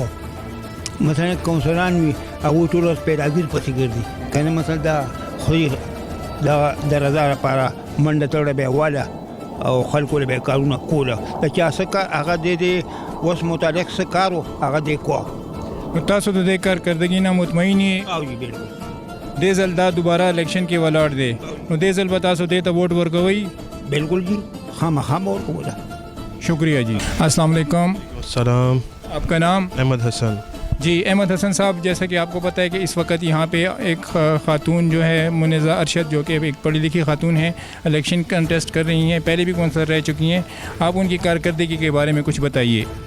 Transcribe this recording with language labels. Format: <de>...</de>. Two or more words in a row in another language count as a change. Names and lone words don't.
<ps>مثلا کونسلران وي هغوی ټول ورځ پیداګیر پسې ګرځي که نه, مطلب دا خو د رضا لپاره منډه تړه به یې واله او خلکو له به یې کارونه کوله, د چا څه کار هغه د اوس متعلق څه کار و هغه دی کوه. تاسو د دې کارکردګي نه مطمئن یې؟ او جی بالکل. دې ځل دا دوباره الیکشن کې ولاړ دی, نو دې ځل به تاسو دې ته ووټ ورکوئ؟ بالکل جی خامخا به ورکوله.</ps> <ur>شکریہ جی. السلام علیکم. السلام. آپ کا نام؟ احمد حسن. جی احمد حسن صاحب, جیسا کہ آپ کو پتہ ہے کہ اس وقت یہاں پہ ایک خاتون جو ہے منزہ ارشد, جو کہ ایک پڑھی لکھی خاتون ہیں,</ur> <en>election contest</en> <ur>کر رہی ہیں, پہلے بھی کونسلر رہ چکی ہیں, آپ ان کی کارکردگی کے بارے میں کچھ بتائیے.</ur>